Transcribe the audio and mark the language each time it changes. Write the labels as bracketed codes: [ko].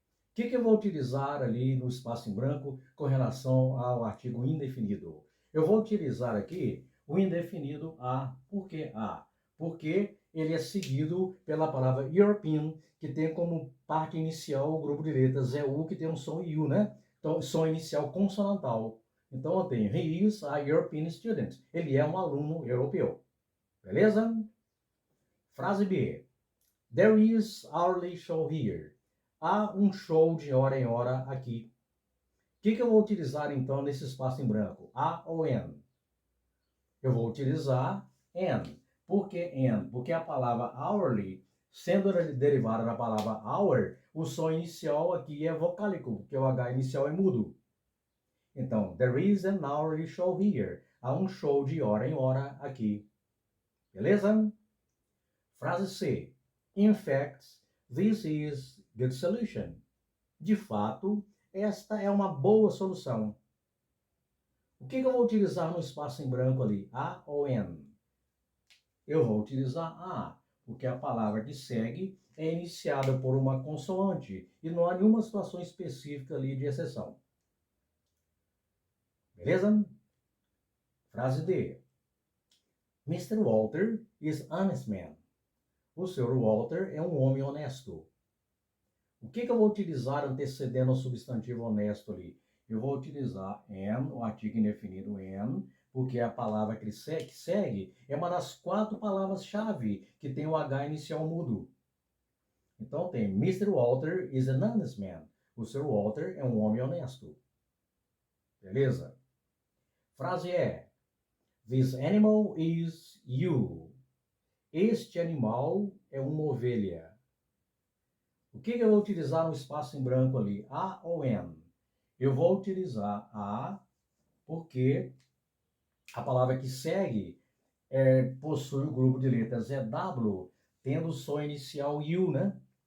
[pt] O que eu vou utilizar ali no espaço em branco com relação ao artigo indefinido? Eu vou utilizar aqui o indefinido a. Por que a? Porque ele é seguido pela palavra European, que tem como parte inicial o grupo de letras EU, que tem um som U, né? Então, som inicial consonantal. Então, eu tenho [en] He is a European student. [pt] Ele é um aluno europeu. Beleza? Frase B. [en] There is hourly show here. [pt] Há um show de hora em hora aqui. O que eu vou utilizar então nesse espaço em branco? A ou N? Eu vou utilizar N. Por que N? Porque a palavra hourly, sendo derivada da palavra hour, o som inicial aqui é vocálico, porque o H inicial é mudo. [en] Então, there is an hourly show here. [pt] Há um show de hora em hora aqui. Beleza? Frase C. [en] In fact, this is good solution. [pt] De fato, esta é uma boa solução. O que eu vou utilizar no espaço em branco ali? A ou N? Eu vou utilizar A, porque a palavra que segue é iniciada por uma consoante e não há nenhuma situação específica ali de exceção. Beleza? Frase D. Mr. [en] Walter is honest man. O Sr. [pt] Walter é um homem honesto. O que eu vou utilizar antecedendo o substantivo honesto ali? Eu vou utilizar am, o artigo indefinido am, porque a palavra que segue é uma das quatro palavras-chave que tem o H inicial mudo. Então tem Mr. [en] Walter is an honest man. [pt] O Sr. Walter é um homem honesto. Beleza? Frase é: [en] This animal is you. [pt] Este animal é uma ovelha. O que eu vou utilizar no espaço em branco ali? A ou N? Eu vou utilizar A porque a palavra que segue possui o grupo de letras EW, tendo o som inicial U, né?